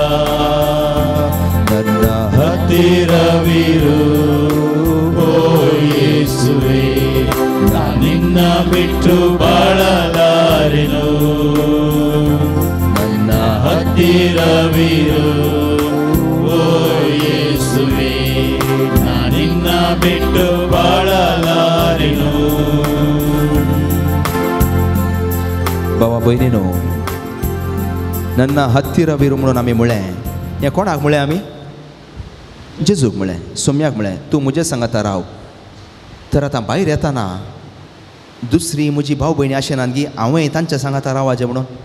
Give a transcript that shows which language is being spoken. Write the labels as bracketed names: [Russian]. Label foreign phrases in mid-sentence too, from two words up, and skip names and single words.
[Kannada] ನನ್ನ ಹತ್ತಿರವಿರು ಓ ಯೇಸುವೇ ನಾನಿನ್ನ ಬಿಟ್ಟು ಬಾಳಲಾರೆನು ನನ್ನ ಹತ್ತಿರವಿರು ಓ ಯೇಸುವೇ ನಿನ್ನ ಬಿಟ್ಟು ಬಾಳಲಾರೆನು [Konkani] बाबा भयणीनो [Kannada] ನನ್ನ ಹತ್ತಿರವಿರು [Konkani] म्हणून आमी म्हळें हें कोणाक म्हळें आमी जेजूक म्हळें सोम्याक म्हळें तूं म्हजे सांगाता राव तर आतां भायर येताना दुसरी म्हजी भाव भयणी आशिनात गी हांवूय तांच्या सांगाता रावाचें म्हणून